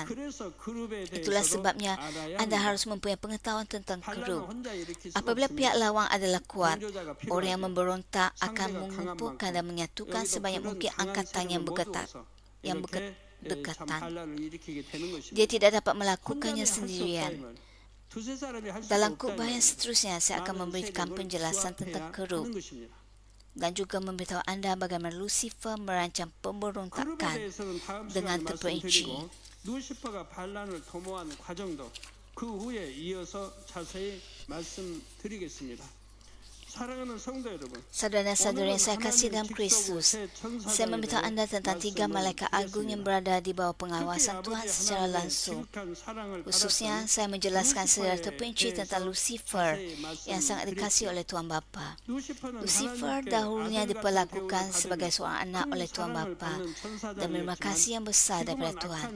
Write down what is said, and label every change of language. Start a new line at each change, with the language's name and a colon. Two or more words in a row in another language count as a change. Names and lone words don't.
Malay: Itulah sebabnya anda harus mempunyai pengetahuan tentang kerup. Apabila pihak lawan adalah kuat, orang yang memberontak akan mengumpulkan dan menyatukan sebanyak mungkin angkatan yang berdekatan. Dia tidak dapat melakukannya sendirian.
Korean: 두세 사람이 할 수가
Malay: Dalam
Korean: 없다.
Malay: khutbah yang seterusnya, saya akan memberikan penjelasan tentang kerub dan juga memberitahu anda bagaimana Lucifer merancang
Korean: 그룹에
Malay: pemberontakan
Korean: 대해서는 다음
Malay: dengan
Korean: 시간에
Malay: terperinci.
Korean: 말씀드리고 루시퍼가 반란을 도모한 과정도 그 후에 이어서 자세히 말씀드리겠습니다. 사랑하는 성도 여러분,
Malay: Saudara-saudara yang saya kasih dalam Kristus, saya memberitahu anda tentang 3 malaikat agung yang berada di bawah pengawasan Tuhan secara langsung. Khususnya, saya menjelaskan secara terperinci tentang Lucifer yang sangat dikasihi oleh Tuhan Bapa. Lucifer dahulunya diperlakukan sebagai seorang anak oleh Tuhan Bapa dan menerima kasih yang besar daripada Tuhan.